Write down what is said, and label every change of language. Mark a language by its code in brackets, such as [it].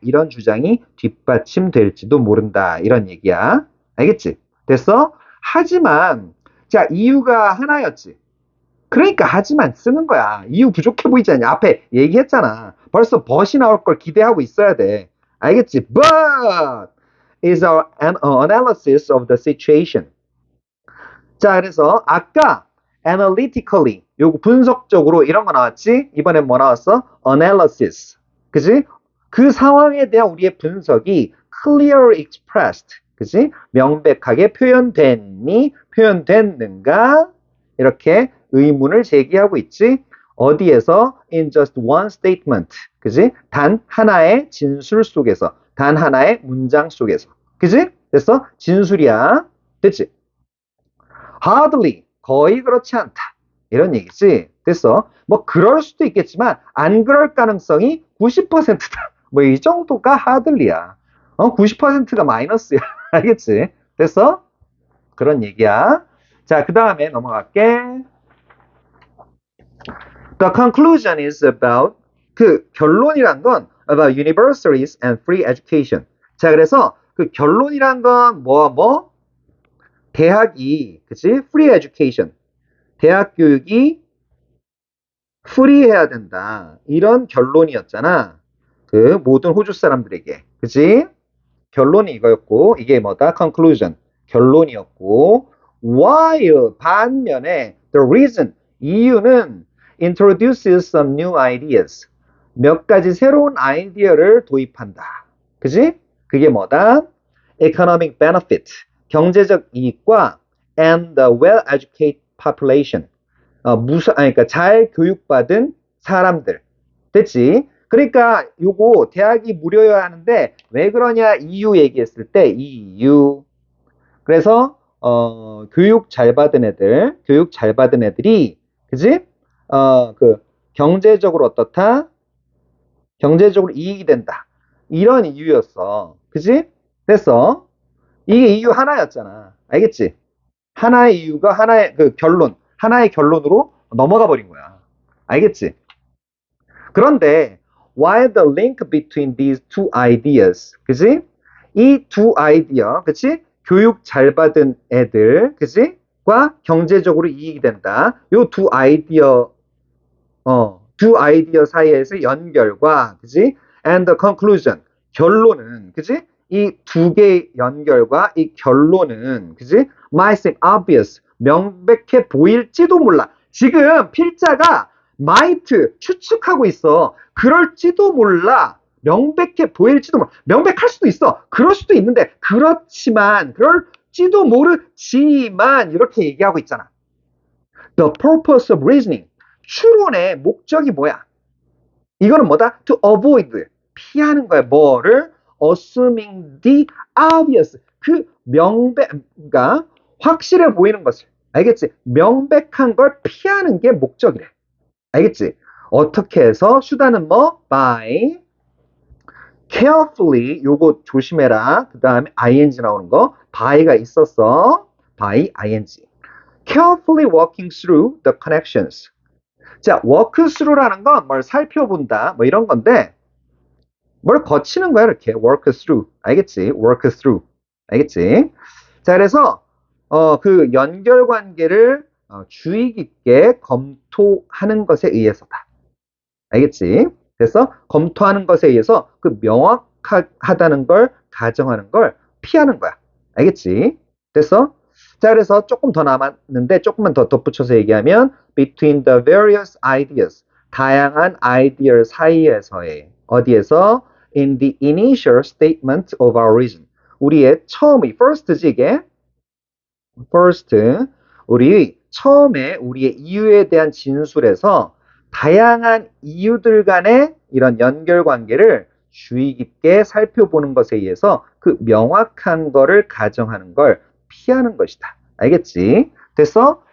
[ko] 이런 주장이 뒷받침될지도 모른다. 이런 얘기야. 알겠지? 됐어? 하지만 자, 이유가 하나였지. 그러니까 하지만 쓰는 거야. 이유 부족해 보이지 않냐? 앞에 얘기했잖아. 벌써 but이 나올 걸 기대하고 있어야 돼. 알겠지? [en] But is an analysis of the situation. [ko] 자, 그래서 아까 analytically, 요거 분석적으로 이런 거 나왔지? 이번엔 뭐 나왔어? analysis. 그지? 그 상황에 대한 우리의 분석이 [en] clearly expressed. [ko] 그지? 명백하게 표현됐는가? 이렇게 의문을 제기하고 있지? 어디에서? [en] In just one statement. [ko] 그지? 단 하나의 진술 속에서. 단 하나의 문장 속에서. 그지? 됐어? 진술이야. 됐지? Hardly. 거의 그렇지 않다. 이런 얘기지. 됐어? 뭐 그럴 수도 있겠지만 안 그럴 가능성이 90%다. 뭐 이 정도가 hardly야. 90%가 마이너스야. 알겠지? 됐어? 그런 얘기야. 자, 그 다음에 넘어갈게. [en] The conclusion is about, [ko] 그 결론이란 건 [en] about universities and free education. [ko] 자, 그래서 그 결론이란 건 대학이, 그치? [en] free education. [ko] 대학 교육이 프리해야 된다. 이런 결론이었잖아. 그 모든 호주 사람들에게. 그치? 결론이 이거였고, 이게 뭐다? [en] conclusion. [ko] 결론이었고, [en] while [ko] 반면에 [en] the reason, [ko] 이유는 [en] introduces some new ideas. [ko] 몇 가지 새로운 아이디어를 도입한다. 그지? 그게 뭐다? [en] economic benefit. [ko] 경제적 이익과 [en] and the well-educated population. [ko] 그러니까 잘 교육받은 사람들. 됐지? 그러니까 요거 대학이 무료여야 하는데 왜 그러냐 이유 얘기했을 때 이유. 그래서 교육 잘 받은 애들이 그지? 그 경제적으로 어떻다? 경제적으로 이익이 된다. 이런 이유였어. 그지? 됐어? 이게 이유 하나였잖아. 알겠지? 하나의 이유가 하나의 그 결론, 하나의 결론으로 넘어가 버린 거야. 알겠지? 그런데 [en] while the link between these two ideas, 그지? [ko] 이 두 아이디어, 그치? 교육 잘 받은 애들, 그치? 과 경제적으로 이익이 된다. 요 두 아이디어, 두 아이디어 사이에서 연결과, 그치? [en] And the conclusion, [ko] 결론은, 그치? 이 두 개의 연결과 이 결론은, 그치? [en] Might seem obvious, [ko] 명백해 보일지도 몰라. 지금 필자가 might 추측하고 있어. 그럴지도 몰라. 명백해 보일지도 명백할 수도 있어. 그럴 수도 있는데 그렇지만 그럴지도 모르지만 이렇게 얘기하고 있잖아. [en] The purpose of reasoning. [ko] 추론의 목적이 뭐야? 이거는 뭐다? [en] To avoid. [ko] 피하는 거야. 뭐를? [en] Assuming the obvious. [ko] 그 그러니까 확실해 보이는 것을. 알겠지? 명백한 걸 피하는 게 목적이래. 알겠지? 어떻게 해서? 수단은 뭐? [en] By carefully. [ko] 요거 조심해라. 그 다음에 ing 나오는 거. by가 있었어. by ing. [en] carefully walking through the connections. [ko] 자, walk through라는 건 뭘 살펴본다. 뭐 이런 건데, 뭘 거치는 거야, 이렇게. [en] work through. 알겠지? work through. 알겠지? [ko] 자, 그래서, 그 연결관계를 주의 깊게 검토하는 것에 의해서다. 알겠지? 그래서 검토하는 것에 의해서 그 명확하다는 걸 가정하는 걸 피하는 거야. 알겠지? 됐어? 자, 그래서 조금 더 남았는데 조금만 더 덧붙여서 얘기하면 [en] between the various ideas. [ko] 다양한 아이디어 사이에서의 어디에서 [en] in the initial statement of our reason. [ko] 우리의 처음이 first지 이게 first 우리 처음에 우리의 이유에 대한 진술에서 다양한 이유들 간의 이런 연결관계를 주의 깊게 살펴보는 것에 의해서 그 명확한 거를 가정하는 걸 피하는 것이다. 알겠지? 됐어?